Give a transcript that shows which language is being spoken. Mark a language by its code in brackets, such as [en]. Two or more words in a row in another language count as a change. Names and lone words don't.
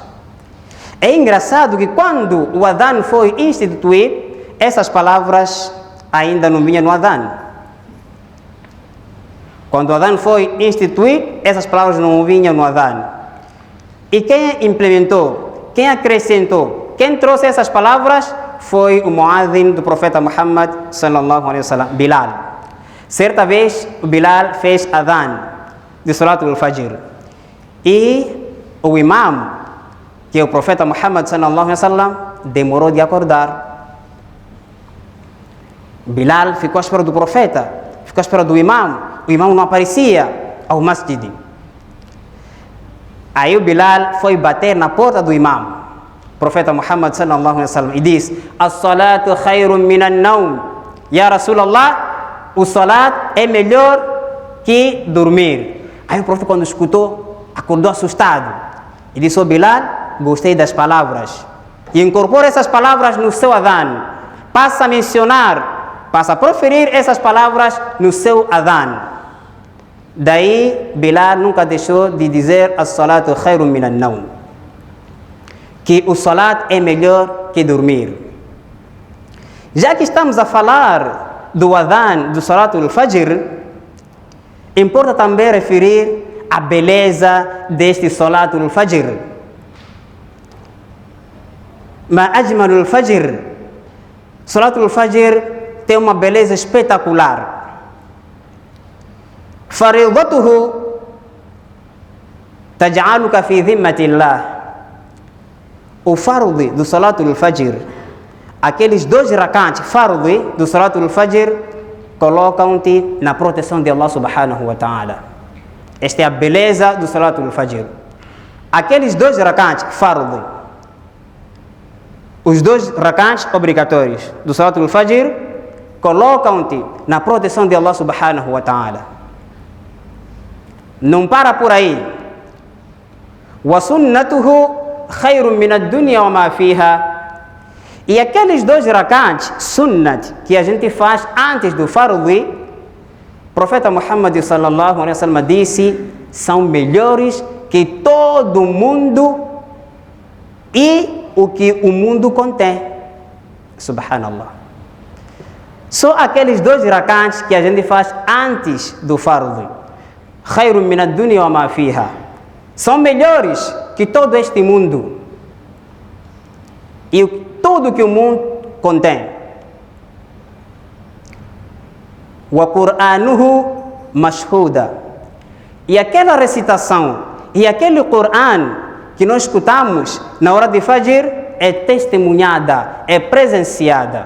[pt] É engraçado que quando o adhan foi instituído, essas palavras ainda não vinham no adhan. Quando o adhan foi instituído, essas palavras não vinham no adhan. E quem implementou, quem acrescentou, quem trouxe essas palavras foi o muadzin do profeta Muhammad [ar] صلى الله عليه وسلم, [pt] Bilal. Certa vez, o Bilal fez adhan de [ar] صلاة الفجر. [pt] E o imam, que é o profeta Muhammad [ar] صلى الله عليه وسلم, [pt] demorou de acordar. Bilal ficou à espera do profeta, ficou à espera do imam. O imam não aparecia ao masjid. Aí o Bilal foi bater na porta do imam, profeta Muhammad [ar] صلى الله عليه وسلم, [pt] e disse: [ar] الصلاة خير من النوم. يا رسول الله, [pt] o salat é melhor que dormir. Aí o profeta, quando escutou, acordou assustado e disse: Bilal, gostei das palavras, e incorpora essas palavras no seu adhan. Passa a mencionar, passa a proferir essas palavras no seu adhan. Daí Bilal nunca deixou de dizer: [ar] الصلاة خير من النوم, [pt] que o salat é melhor que dormir. Já que estamos a falar do adhan do [ar] صلاة الفجر, [pt] importa também referir a beleza deste [ar] صلاة الفجر. ما أجمل الفجر. صلاة الفجر [pt] tem uma beleza espetacular. [ar] فريضته تجعلك في ذمة الله. [pt] O fardi do [ar] صلاة الفجر, [pt] aqueles 2 [ar] ركعات فرض [pt] do [ar] صلاة الفجر, [pt] colocam-te na proteção de [ar] الله سبحانه وتعالى. [pt] Esta é a beleza do [ar] صلاة الفجر. [pt] Aqueles 2 [ar] ركعات فرض, [pt] os 2 rak'at obrigatórios do [ar] صلاة الفجر, [pt] colocam-te na proteção de [ar] الله سبحانه وتعالى. [pt] Não para por aí. [ar] وسنته خير من الدنيا وما فيها. [pt] E aqueles 2 [ar] ركعات سنة [pt] que a gente faz antes do fardi, o profeta Muhammad [ar] صلى الله عليه وسلم [pt] disse: são melhores que todo mundo e o que o mundo contém. Subhanallah. Só aqueles 2 rak'at que a gente faz antes do fardi, [ar] خير من الدنيا وما فيها, [pt] são melhores que todo este mundo e tudo que o mundo contém. [ar] وقرآنه مشهودا. [pt] E aquela recitação e aquele Qur'an que nós escutamos na hora de Fajr é testemunhada, é presenciada.